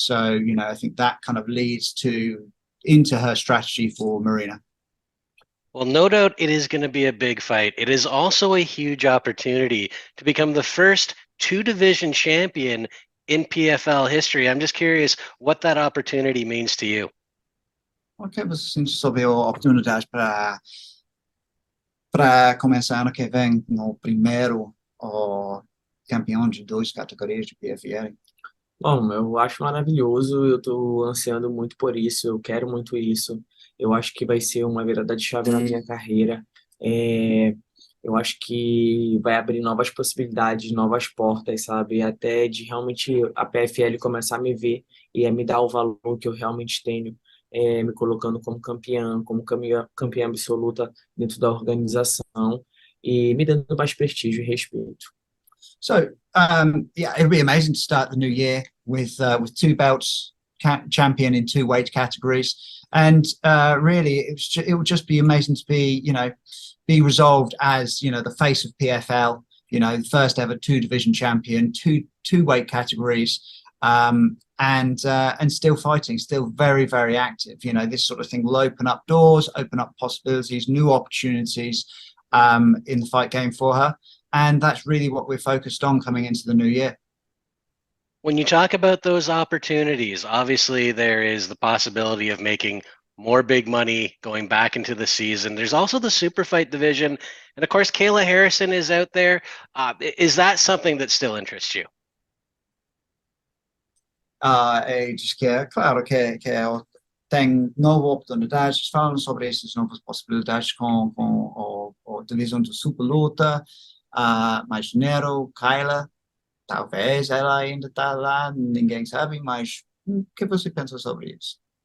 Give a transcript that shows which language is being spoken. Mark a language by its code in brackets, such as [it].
[en] So I think that kind of leads into her strategy for Marina. Well, no doubt it is going to be a big fight. It is also a huge opportunity to become the first two-division champion in PFL history. I'm just curious what that opportunity means to you. [pt] Ok, você sente sobre a oportunidade para começar ano que vem no primeiro campeão de duas categorias de PFL? Bom, eu acho maravilhoso, eu estou ansiando muito por isso, eu quero muito isso. Eu acho que vai ser uma virada de chave na minha carreira. Eu acho que vai abrir novas possibilidades, novas portas, sabe? Até de realmente a PFL começar a me ver e a me dar o valor que eu realmente tenho, me colocando como campeã absoluta dentro da organização e me dando mais prestígio e respeito. [en] So yeah, it'd be amazing to start the new year with two belts, champion in two weight categories, and really it would just be amazing to be resolved as the face of PFL. First ever two division champion, two weight categories, and still fighting, still very very active. This sort of thing will open up doors, open up possibilities, new opportunities in the fight game for her. And that's really what we're focused on coming into the new year. When you talk about those opportunities, obviously there is the possibility of making more big money going back into the season. There's also the super fight division. And of course, Kayla Harrison is out there. Is that something that still interests you? [pt] Diz que é claro tem nova oportunidades, falam sobre essas novas possibilidades com a divisão do Super Luta, mais dinheiro, Kyla, talvez ela ainda está lá, ninguém sabe, mas o que você pensa sobre isso?